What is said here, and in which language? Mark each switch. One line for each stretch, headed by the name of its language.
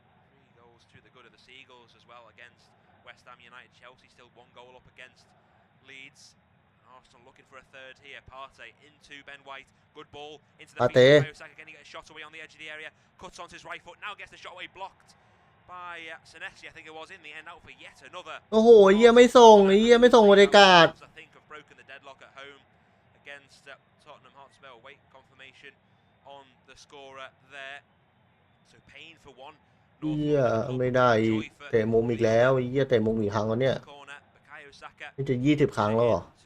English: 3 goals to the good of the Seagulls as well against West Ham United. Chelsea still 1 goal up against Leeds. Arsenal looking for a third here. Partey into Ben White. Good ball into the feet of Osaka. Again, he gets a shot away on the edge of the area. Cuts onto his right foot. Now gets the shot away blocked by Senesi, I think it was, in the end, out for yet another.
Thai: โอ้โหไม่ส่งไม่ส่งบรรยากาศ
English: I think have broken the deadlock at home against Tottenham Hotspur. Wait confirmation on the scorer there. So pain for one.
Thai: ไม่ได้เตะมุมอีกแล้วเตะมุมอีกครั้งแล้วเนี่ยนี่จะ20 ครั้งแล้วเหรอ